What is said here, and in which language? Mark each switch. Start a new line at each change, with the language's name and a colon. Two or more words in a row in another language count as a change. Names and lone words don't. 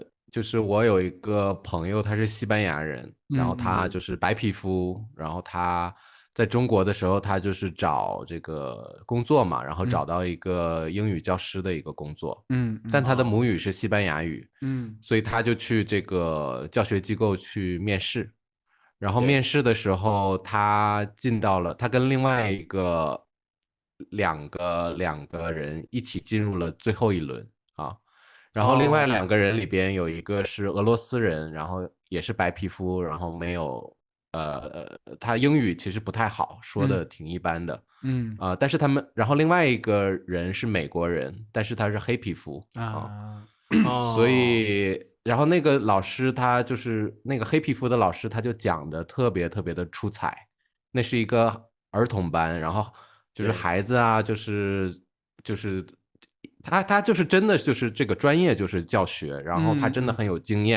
Chinese: 就是我有一個朋友，他是西班牙人，然後他就是白皮膚，然後他在中國的時候，他就是找這個工作嘛，然後找到一個英語教師的一個工作，但他的母語是西班牙語，所以他就去這個教學機構去面試，然後面試的時候，他跟另外一個兩個人一起進入了最後一輪啊。然後另外2個人裡邊有一個是俄羅斯人，然後也是白皮膚，然後沒有他英語其實不太好，說的挺一般的，但是然後另外一個人是美國人，但是他是黑皮膚所以然後那個老師他就是那個黑皮膚的老師，他就講的特別特別的出彩，那是一個兒童班，然後就是孩子啊，就是他就是真的就是這個專業就是教學，然後他真的很有經驗，